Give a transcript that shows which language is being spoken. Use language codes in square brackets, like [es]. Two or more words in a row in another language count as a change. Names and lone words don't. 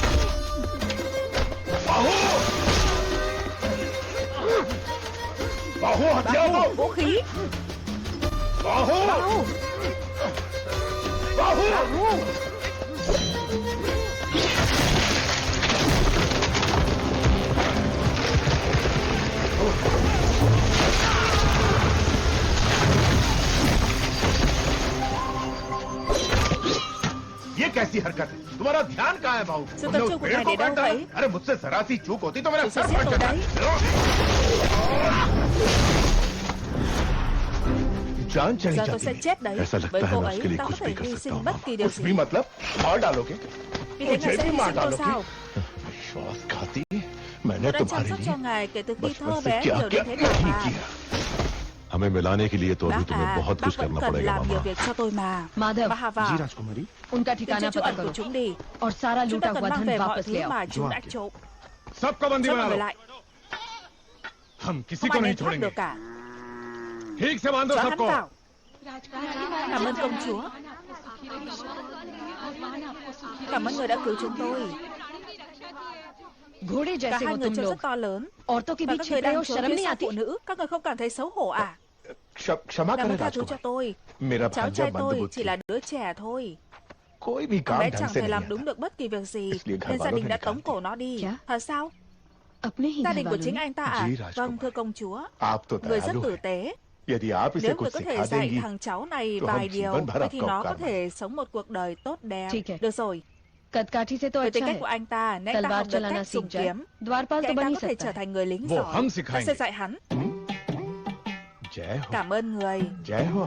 [hi] बाहु हथियार दो। [vi] Bahu, vũ khí. [hi] बाहु, [vi] Bahu, [hi] बाहु। [vi] Bahu. [hi] ये कैसी हरकत है? तुम्हारा ध्यान कहाँ है बाहु? [vi] Sự [hi] तुमने [vi] tập [hi] उस [vi] trung của [hi] पेड़ [vi] ngài [hi] को [vi] để đâu [hi] काट डाला? [vi] vậy? [hi] अरे मुझसे जरा सी चूक होती तो मेरा [vi] Tôi sẽ [hi] सर [vi] giết [hi] फट [vi] cậu [hi] जाता। [vi] đấy. [hi] जान चली [vi] Giờ tôi [hi] जाती [vi] sẽ [hi] है। [vi] chết đấy. [hi] ऐसा [vi] Với [hi] लगता है [vi] cô [hi] मैं उसके [vi] ấy, [hi] लिए [vi] ta có [hi] कुछ [vi] thể [hi] भी कर [vi] hy [hi] सकता [vi] sinh [hi] हूँ। [vi] bất kỳ điều [hi] कुछ भी [vi] gì. [hi] मतलब मार डालोगे? [vi] Vì thế ngài [hi] मुझे [vi] sẽ [hi] भी [vi] hy [hi] मार [vi] sinh tôi [hi] डालोगे? [vi] sao? [hi] विश्वासघाती, मैंने [vi] Tôi đã chăm [hi] तुम्हारे [vi] sóc cho [hi] लिए [vi] ngài kể từ khi [hi] बचपन [vi] thơ [hi] से [vi] bé [hi] क्या [vi] nhiều [hi] क्या [vi] đến thế nào [hi] नहीं [vi] mà. [hi] किया। हमें मिलाने के लिए तो अभी [vi] Bác [hi] तुम्हें [vi] à, [hi] बहुत [vi] bác [hi] कुछ [vi] vẫn [hi] करना [vi] cần [hi] पड़ेगा [vi] làm nhiều [hi] मामा। [vi] việc cho tôi mà. [hi] माधव, [vi] Mahava, [hi] राजकुमारी। उनका [vi] tìm [hi] ठिकाना [vi] chỗ [hi] पता [vi] ẩn của [hi] करो [vi] chúng đi. [hi] और सारा [vi] Chúng [hi] लूटा [vi] ta cần [hi] हुआ [vi] mang [hi] धन [vi] về mọi [hi] वापस [vi] thứ [hi] ले आओ। [vi] mà chúng đã trộm. [hi] सबको बंदी [vi] Cho [hi] बना [vi] mọi người [hi] लो। [vi] lại. [hi] हम किसी [vi] Không [hi] को [vi] ai [hi] नहीं [vi] nên thoát [hi] छोड़ेंगे। [vi] được cả. [hi] ठीक से बांधो [vi] Cho hắn [hi] सबको। [vi] vào. Cảm ơn công chúa. Cảm ơn người đã cứu chúng tôi. [hi] घोड़े [vi] Cả [hi] जैसे [vi] hai [hi] हो [vi] người [hi] तुम [vi] trông [hi] लोग, [vi] rất to lớn. [hi] औरतों के [vi] Và [hi] बीच [vi] các [hi] छिप [vi] người [hi] रहे हो, [vi] đang trốn [hi] शर्म [vi] phía [hi] नहीं [vi] sau [hi] आती? [vi] phụ nữ. Các người không cảm thấy xấu hổ à? [hi] क्षमा [vi] Làm [hi] करें [vi] ơn tha thứ cho [hi] राजकुमार, [vi] tôi. [hi] मेरा [vi] Cháu [hi] भांजा [vi] trai tôi [hi] मंदबुद्धि, [vi] chỉ là đứa trẻ thôi. [hi] कोई भी [vi] Thằng [hi] काम [vi] bé [hi] ढंग [vi] chẳng [hi] से [vi] thể [hi] नहीं [vi] làm [hi] आता। [vi] đúng được bất kỳ việc gì. [hi] इसलिए घर [vi] Nên gia [hi] वालों [vi] đình [hi] ने [vi] đã [hi] निकाल [vi] tống [hi] दिया। [vi] cổ nó đi. [hi] क्या? [vi] Thật sao? [hi] अपने ही [vi] Gia [hi] घर [vi] đình của [hi] वालों [vi] chính [hi] ने? [vi] anh ta à? [hi] जी, राजकुमार। [vi] Vâng, thưa công chúa. [hi] आप तो [vi] Người rất [hi] दयालु [vi] tử [hi] हैं। [vi] tế. [hi] यदि आप इसे [vi] Nếu người [hi] कुछ [vi] có thể [hi] सिखा [vi] dạy [hi] देंगी [vi] thằng cháu này [hi] तो हम [vi] vài điều, [hi] जीवन भर [vi] vậy thì [hi] आपका [vi] nó có [hi] उपकार [vi] thể sống một cuộc đời tốt đẹp. [hi] ठीक है। [vi] Được rồi, [hi] कदकाठी से तो [vi] Với [hi] अच्छा [vi] tính cách [hi] है। [vi] của anh ta, nếu anh ta [hi] तलवार [vi] học được [hi] चलाना [vi] cách [hi] सीख [vi] dùng [hi] जाए [vi] kiếm, [hi] द्वारपाल [vi] thì [hi] तो [vi] anh [hi] बन [vi] ta [hi] ही [vi] có thể [hi] सकता [vi] trở [hi] है। [vi] thành người lính [hi] वो [vi] giỏi. [hi] हम [vi] Ta sẽ [hi] सिखाएंगे। [vi] dạy hắn. [hi] जय हो [vi] Cảm ơn người. [hi] जय हो